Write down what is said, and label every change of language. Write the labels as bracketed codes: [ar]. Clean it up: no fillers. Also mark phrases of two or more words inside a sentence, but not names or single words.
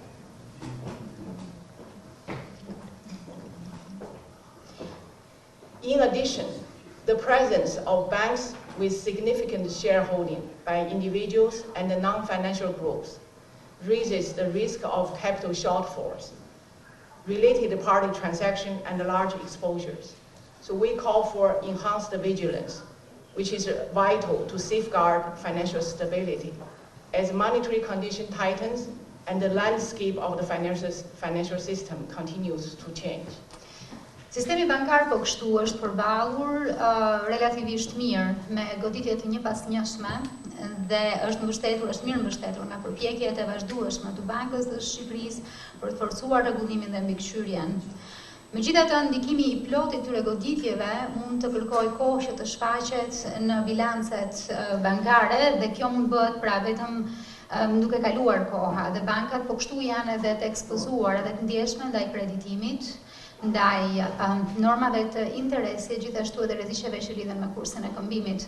[en] In addition, the presence of banks with significant shareholding by individuals and non-financial groups raises the risk of capital shortfalls, related party transaction and large exposures. So we call for enhanced vigilance, which is vital to safeguard financial stability as monetary condition tightens and the landscape of the financial system continues to change. [sq] Sistemi bankar po kështu është përballur relativisht mirë me goditje të njëpasnjëshme dhe është mirë mbështetur nga përpjekjet e vazhdueshme të Bankës së Shqipërisë për të forcuar rregullimin dhe mbikëqyrjen. Megjithatë, ndikimi I plotë I këtyre goditjeve mund të kërkojë kohë që të shfaqet në bilancet bankare dhe kjo mund bëhet pra vetëm duke kaluar koha dhe bankat po kështu janë edhe të ekspozuar edhe të ndjeshme ndaj kreditimit, ndaj normave të interesit, gjithashtu edhe rreziqeve që lidhen me kursin e këmbimit.